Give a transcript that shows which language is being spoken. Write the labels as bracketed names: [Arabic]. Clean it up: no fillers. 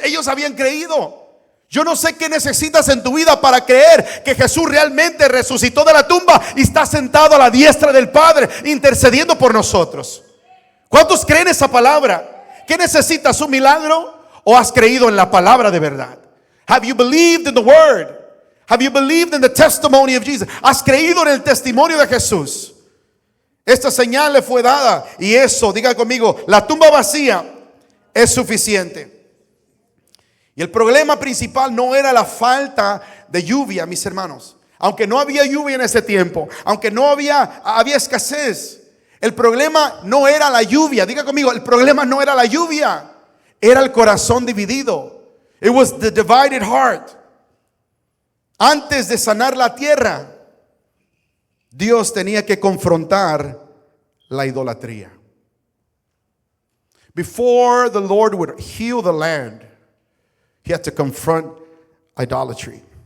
[Spanish] Ellos habían creído. Yo no sé qué necesitas en tu vida para creer que Jesús realmente resucitó de la tumba y está sentado a la diestra del Padre intercediendo por nosotros. ¿Cuántos creen esa palabra? ¿Qué necesitas? ¿Un milagro? ¿O has creído en la palabra de verdad? [English] Have you believed in the word? Have you believed in the testimony of Jesus? [Spanish] ¿Has creído en el testimonio de Jesús? Esta señal le fue dada. Y eso, diga conmigo, la tumba vacía es suficiente. Y el problema principal no era la falta de lluvia, mis hermanos. Aunque no había lluvia en ese tiempo, aunque no había escasez. El problema no era la lluvia. Diga conmigo, el problema no era la lluvia. Era el corazón dividido. [English] It was the divided heart. [Spanish] Antes de sanar la tierra, Dios tenía que confrontar la idolatría. [English] Before the Lord would heal the land, He had to confront idolatry.